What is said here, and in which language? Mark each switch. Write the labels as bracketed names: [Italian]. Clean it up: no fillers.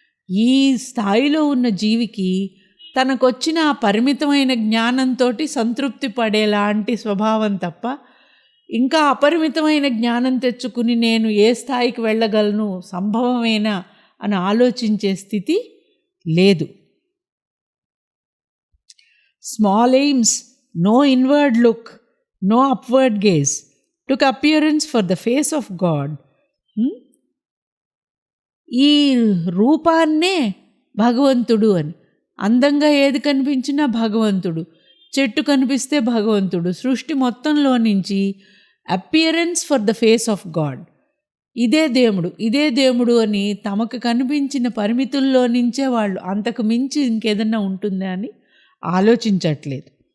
[Telugu] ఈ స్థాయిలో ఉన్న జీవికి తనకొచ్చిన ఆ పరిమితమైన జ్ఞానంతో సంతృప్తి పడేలాంటి స్వభావం తప్ప ఇంకా అపరిమితమైన జ్ఞానం తెచ్చుకుని నేను ఏ స్థాయికి వెళ్ళగలను, సంభవమేనా అని ఆలోచించే స్థితి లేదు. [English] Small aims, no inward look, no upward gaze, took appearance for the face of God. [Telugu] ఈ రూపాన్నే భగవంతుడు అని, అందంగా ఏది కనిపించినా భగవంతుడు, చెట్టు కనిపిస్తే భగవంతుడు, సృష్టి మొత్తంలో నుంచి [English] appearance for the face of God, [Telugu] ఇదే దేవుడు, ఇదే దేవుడు అని తమకు కనిపించిన పరిమితుల్లో నుంచే వాళ్ళు, అంతకు మించి ఇంకేదన్నా ఉంటుందా అని ఆలోచించట్లేదు.